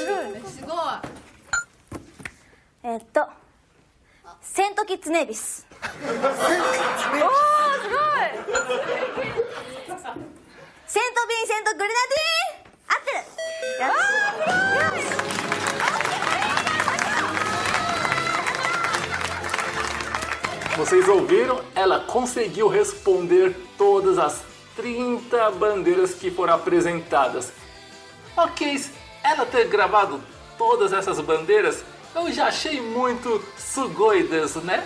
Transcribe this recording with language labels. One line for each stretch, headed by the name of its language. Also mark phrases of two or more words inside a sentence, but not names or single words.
Japanese: セントキッズネイビス、おーすごいセント・ヴィンセント・グレナディーン、合ってる。よし。
Portuguese: Vocês ouviram? Ela conseguiu responder todas as 30 bandeiras que foram apresentadas. Ok, ela ter gravado todas essas bandeiras, eu já achei muito sugoidas, né?